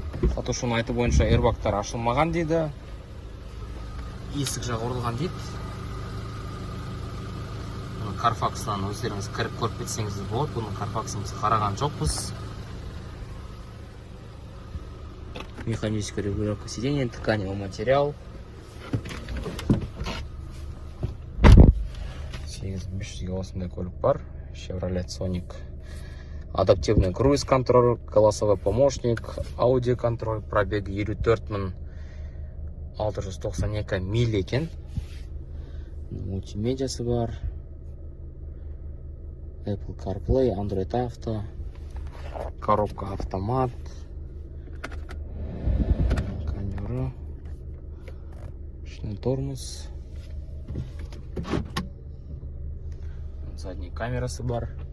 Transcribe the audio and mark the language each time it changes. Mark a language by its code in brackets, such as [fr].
[kk] Сатушының айты бойынша airbagтар ашылмаған дейді. Есік жағы орылған дейді. Carfax'тан өздеріңіз кіріп көріп кетсеңіз болады. Бұның Carfax'ымыз қараған жоқпыз. [ru] Механическая регулировка сиденья, тканевый материал. [kk] 8500-ге осындай көлік бар. Chevrolet Sonic. [ru] Адаптивный круиз-контроль, голосовой помощник, аудиоконтроль, пробег 54.692 миль екен. [kk] Мультимедиасы бар. [ru] Apple CarPlay, Android Auto, коробка автомат, камера, ручной тормоз, задние камерасы бар.